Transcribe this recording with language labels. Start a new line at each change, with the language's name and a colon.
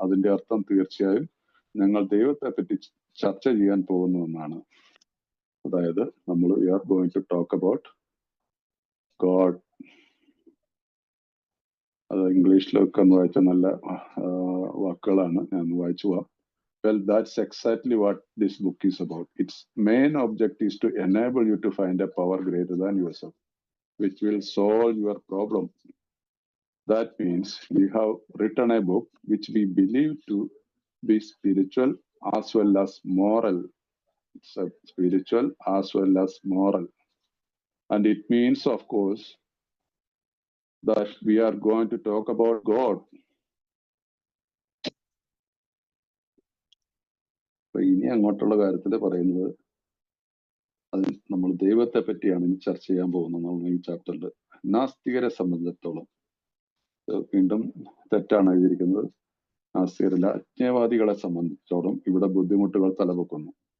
Malayalam: അതിന്റെ അർത്ഥം തീർച്ചയായും ഞങ്ങൾ ദൈവത്തെ പറ്റി ചർച്ച ചെയ്യാൻ പോകുന്നു എന്നാണ്. അതായത് നമ്മൾ
English: We are going to talk about God.
Malayalam: അത് ഇംഗ്ലീഷിലൊക്കെ ഒന്ന് വായിച്ച നല്ല വാക്കുകളാണ്, ഞാൻ വായിച്ചു പോവാം.
English: Well, that's exactly what this book is about. Its main object is to enable you to find a power greater than yourself, which will solve your problem. That means we have written a book which we believe to be spiritual as well as moral. It's a spiritual as well as moral. And it means, of course, that we are going to talk about God.
Malayalam: അപ്പൊ ഇനി അങ്ങോട്ടുള്ള കാര്യത്തിൽ പറയുന്നത് അത് നമ്മൾ ദൈവത്തെ പറ്റിയാണ് ഇനി ചർച്ച ചെയ്യാൻ പോകുന്നത് ഈ ചാപ്റ്ററിൽ. നാസ്തികരെ സംബന്ധിച്ചിടത്തോളം വീണ്ടും തെറ്റാണ് എഴുതിയിരിക്കുന്നത്. നാസ്തികരല്ല, അജ്ഞേയവാദികളെ സംബന്ധിച്ചിടത്തോളം ഇവിടെ ബുദ്ധിമുട്ടുകൾ തലപൊക്കുന്നു.